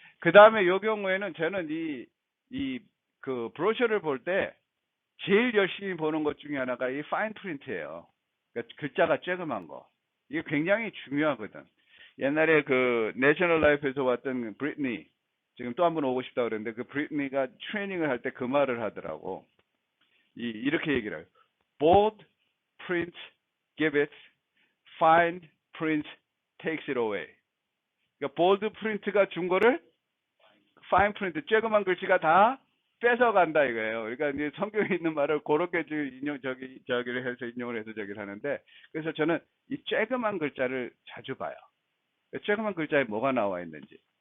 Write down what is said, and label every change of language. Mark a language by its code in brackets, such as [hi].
[ko] 그 다음에 요 경우에는 저는 그 브로셔를 볼 때 제일 열심히 보는 것 중에 하나가 이 파인 프린트예요. 그러니까 글자가 쬐그만 거. 이게 굉장히 중요하거든. 옛날에 그 내셔널 라이프에서 왔던 브리트니, 지금 또 한 번 오고 싶다 그랬는데 그 브리트니가 트레이닝을 할 때 그 말을 하더라고. 이렇게 얘기를 해요. [en] Bold print give it, fine print takes it away. [ko] 그러니까 bold print가 준 거를 fine print, 쬐그만 글씨가 다 뺏어간다 이거예요. 그러니까 이제 성경에 있는 말을 그렇게 저기를 해서 인용을 해서 저기를 하는데, 그래서 저는 이 쬐그만 글자를 자주 봐요. 쬐그만 글자에 뭐가 나와 있는지.